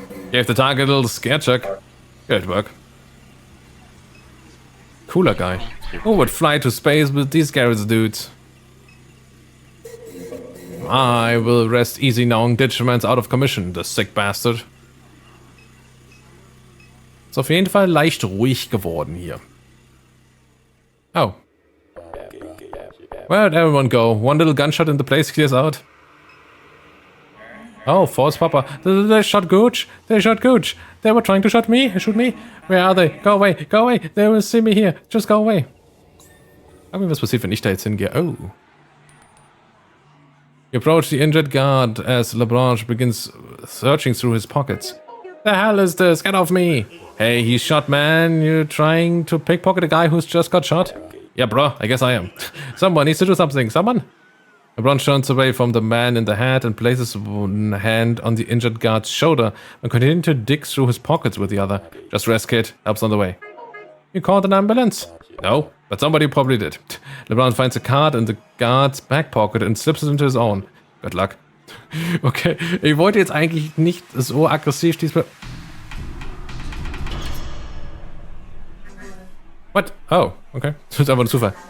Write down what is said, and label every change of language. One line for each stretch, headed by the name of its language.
English: Gave the target a little scare, Chuck. Good work. Cooler guy. Who would fly to space with these Garrett's dudes? I will rest easy knowing Ditchman's out of commission, the sick bastard.
German: Ist auf jeden Fall leicht ruhig geworden hier.
English: Oh. Where'd everyone go? One little gunshot and the place clears out. Oh, false papa. They shot Gooch. They shot Gooch. They were trying to shoot me. Where are they? Go away. Go away. They will see me here. Just go away.
German: Sag mir, was passiert, wenn ich da jetzt hingehe. Oh.
English: You approach the injured guard as LeBlanc begins searching through his pockets. The hell is this? Get off me. Hey, he's shot, man. You're trying to pickpocket a guy who's just got shot? Yeah, bro. I guess I am. Someone needs to do something. Someone? LeBron turns away from the man in the hat and places one hand on the injured guard's shoulder and continues to dig through his pockets with the other. Just rest, kid. Help's on the way. You called an ambulance? No, but somebody probably did. LeBron finds a card in the guard's back pocket and slips it into his own. Good luck.
German: Okay, ich wollte jetzt eigentlich nicht so aggressiv diesmal...
English: What? Oh, okay.
German: Das ist einfach ein Zufall.